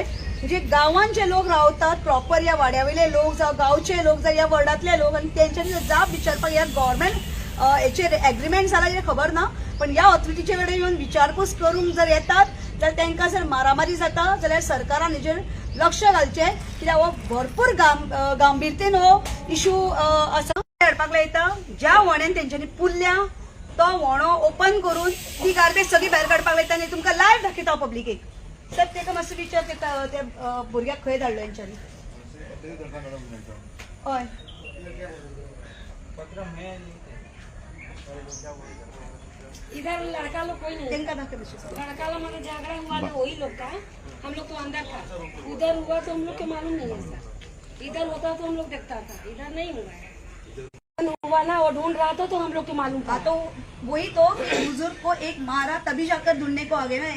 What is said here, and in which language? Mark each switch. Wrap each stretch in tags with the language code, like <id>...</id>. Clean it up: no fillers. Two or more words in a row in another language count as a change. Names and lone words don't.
<kok>म्हणजे गांवांत जे लोक रावतात प्रॉपर या वाड्यावयले लोक जावं गांवचे लोक जावं या वर्डातले लोक आणि तेंच्यांनी जाप विचारपाक ह्या गव्हर्मेंट हेचेर एग्रीमेंट जाला कितें खबर ना पण ह्या ऑथॉरिटीचे कडेन येवन विचारपूस करूंक जर येतात जाल्यार तांकां जर मारामारी जाता जाल्यार सरकारान हेचेर लक्ष घालचें कित्याक हो भरपूर गांभीर्यतेन हो इशू आसा. हाडपाक लायता ज्या वोण्यान तेंच्यांनी पुल्ल्या तो वोणो ओपन करून ती गार्बेज सगळी भायर काडपाक लायता आनी तुमकां लायव्ह दाखयता पब्लिकेक. सर तेका मातसो विचार त्या भुरग्याक खंय धाडलो हेंच्यांनी. हय</kok> <hi>इधर लड़का लोग कोई नहीं,</hi> <kok>तेंका दाखय मातशें.</kok> <hi>लड़का लोग मतलब झगड़ा हुआ था वही लोग का, हम लोग तो अंदर था, उधर हुआ तो हम लोग को मालूम नहीं है सर. इधर होता तो हम लोग देखता था, इधर नहीं हुआ है. हुआ ना वो ढूंढ रहा था तो हम लोग को मालूम था. तो वही तो बुजुर्ग को एक मारा तभी जाकर ढूंढने को आ गए ना.</hi>